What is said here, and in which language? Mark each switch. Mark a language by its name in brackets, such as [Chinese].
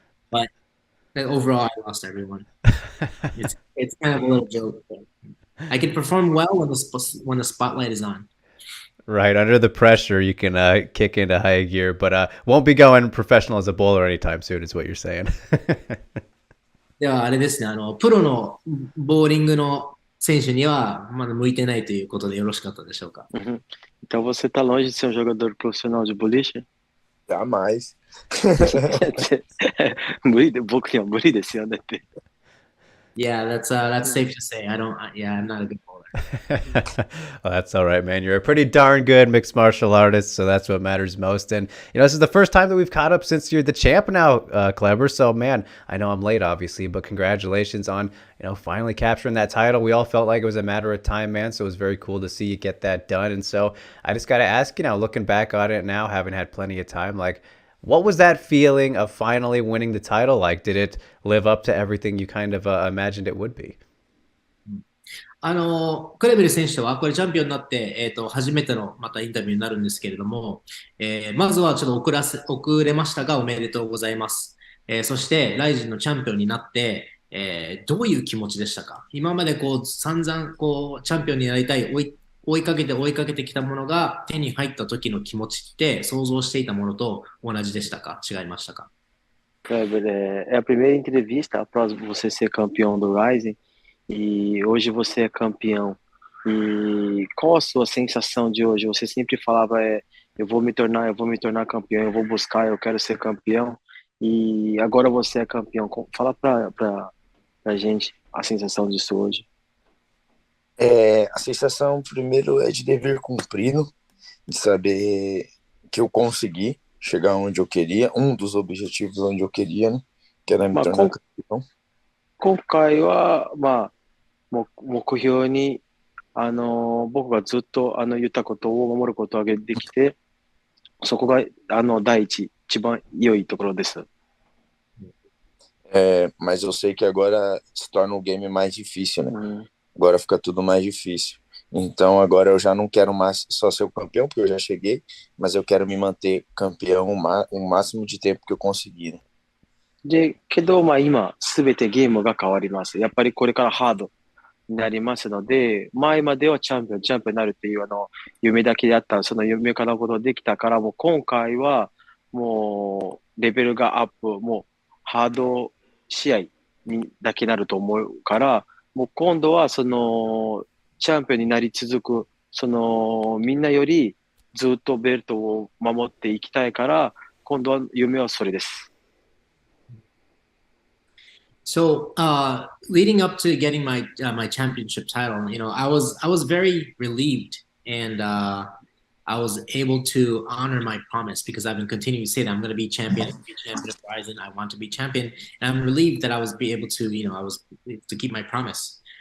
[English] But overall, I lost everyone. It's kind of a little joke. But I can perform well when the spotlight is on. Right, under the pressure, you can kick into high gear, but won't be going professional as a bowler anytime soon, is what you're saying. [Japanese] ではあれですね、プロのボーリングの選手にはまだ向いてないということでよろしかったでしょうか。 Uhum. [Portuguese] Então você tá longe de ser um jogador profissional de boliche? Jamais. [Japanese] 無理で、僕には無理ですよねって。 [English] Yeah, that's safe to say. Yeah, I'm not a good bowler. Well, that's all right, man. You're a pretty darn good mixed martial artist, so that's what matters most. And this is the first time that we've caught up since you're the champ now, Kleber. So, man, I know I'm late, obviously, but congratulations on finally capturing that title. We all felt like it was a matter of time, man. So it was very cool to see you get that done. And so I just got to ask, looking back on it now, having had plenty of time, like, what was that feeling of finally winning the title like? Did it live up to everything you kind of imagined it would be? [Japanese] クレベル選手とはこれチャンピオンになって、初めてのまたインタビューになるんですけれども、まずはちょっと遅れましたがおめでとうございます。そしてライジンのチャンピオンになって、どういう気持ちでしたか？今まで散々チャンピオンになりたい追いかけてきたものが手に入った時の気持ちって想像していたものと同じでしたか？違いましたか？ [Portuguese] Kleber, é a primeira entrevista após você ser campeão do Rising e hoje você é campeão. E qual a sua sensação de hoje? Você sempre falava, eu vou me tornar campeão, eu vou buscar, eu quero ser campeão. E agora você é campeão. Fala pra gente a sensação disso hoje. A sensação, primeiro, é de dever cumprido, de saber que eu consegui chegar onde eu queria, um dos objetivos onde eu queria, né? Que era me tornar campeão. [Japanese] 今回は、目標に、僕がずっと言ったことを守ることができて、そこが一番良いところです。 [Portuguese] Mas eu sei que agora se torna o game mais difícil, né? Agora fica tudo mais difícil. Então agora eu já não quero mais só ser o campeão, porque eu já cheguei, mas eu quero me manter campeão o máximo de tempo que eu conseguir, né? [Japanese] けど、今、すべてゲームが変わります。やっぱりこれからハードになりますので、前まではチャンピオンになるっていう夢だけであった、その夢叶うことができたから、もう今回はもうレベルがアップ、もうハード試合にだけなると思うから、もう今度はチャンピオンになり続く、みんなよりずっとベルトを守っていきたいから、今度は夢はそれです。 [English] So, leading up to getting my championship title, I was very relieved, and I was able to honor my promise because I've been continuing to say that I'm going to be champion of Horizon. I want to be champion, and I'm relieved that I was able to, I was to keep my promise.